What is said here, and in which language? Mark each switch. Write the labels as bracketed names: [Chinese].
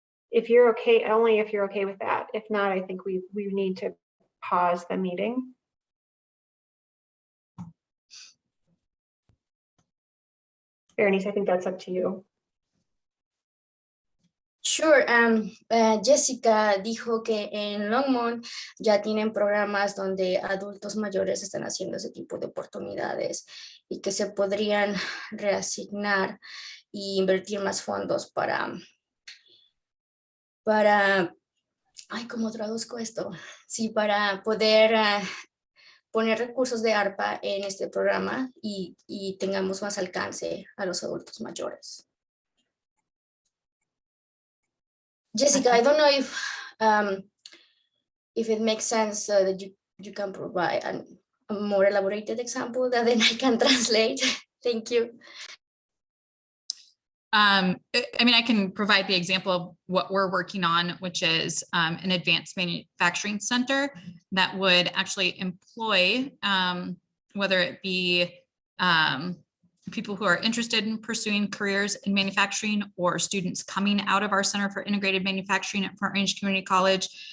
[English] If you're okay, only if you're okay with that. If not, I think we need to pause the meeting. Berenice, I think that's up to you. Sure. [Spanish] Jessica dijo que en Longmont ya tienen programas donde adultos mayores están haciendo ese tipo de oportunidades y que se podrían reasignar e invertir más fondos para, ay, ¿cómo traduzco esto? Sí, para poder poner recursos de ARPA en este programa y tengamos más alcance a los adultos mayores. [English] Jessica, I don't know if it makes sense that you can provide a more elaborated example that then I can translate. Thank you. I mean, I can provide the example of what we're working on, which is an advanced manufacturing center that would actually employ, whether it be people who are interested in pursuing careers in manufacturing or students coming out of our Center for Integrated Manufacturing at Front Range Community College.